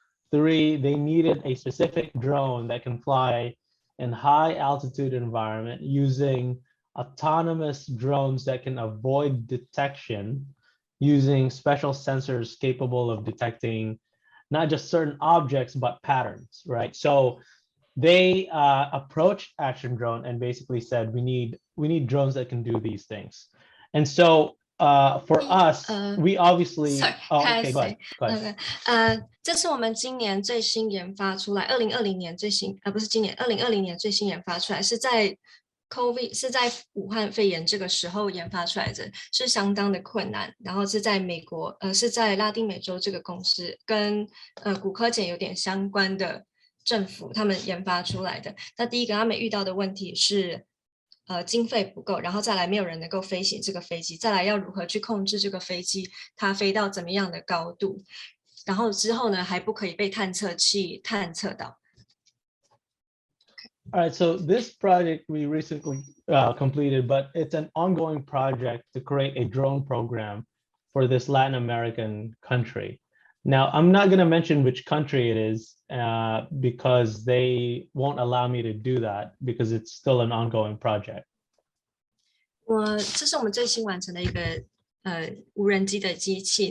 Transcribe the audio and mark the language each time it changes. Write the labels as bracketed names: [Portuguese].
[English] Three, they needed a specific drone that can fly in high altitude environment using autonomous drones that can avoid detection using special sensors capable of detecting not just certain objects, but patterns, right? So they approached Action Drone and basically said, we need drones that can do these things. And so for us, we obviously. Sorry, okay, go ahead. [Chinese] 这是我们今年最新研发出来，2020年最新，不是今年，2020年最新研发出来，是在 COVID 是在武汉肺炎这个时候研发出来的，是相当的困难。然后是在美国，是在拉丁美洲这个公司跟骨科检有点相关的政府他们研发出来的。那第一个他们遇到的问题是。经费不够，然后再来没有人能够飞行这个飞机，再来要如何去控制这个飞机它飞到怎么样的高度，然后之后呢还不可以被探测器探测到。 [English] All right, so this project we recently completed, but it's an ongoing project to create a drone program for this Latin American country. Now, I'm not going to mention which country it is because they won't allow me to do that because it's still an ongoing project. [Chinese] 这是我们最新完成的一个无人机的机器。